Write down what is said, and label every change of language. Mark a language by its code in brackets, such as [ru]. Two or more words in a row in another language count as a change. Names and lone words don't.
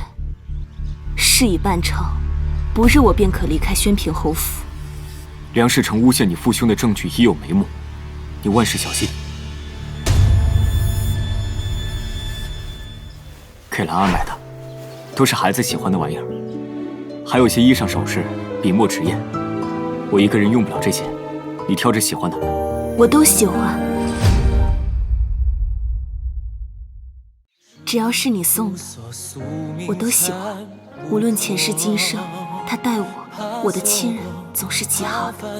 [zh] 事已辦成，不日我便可離開宣平侯府。梁世成誣陷你父兄的證據已有眉目，你萬事小心。給蘭兒買的，都是孩子喜歡的玩意兒，還有些衣裳首飾、筆墨紙硯。我一個人用不了這些，你挑着喜歡的。我都喜歡，只要是你送的，我都喜歡。無論前世今生，他待我的親人總是極好的。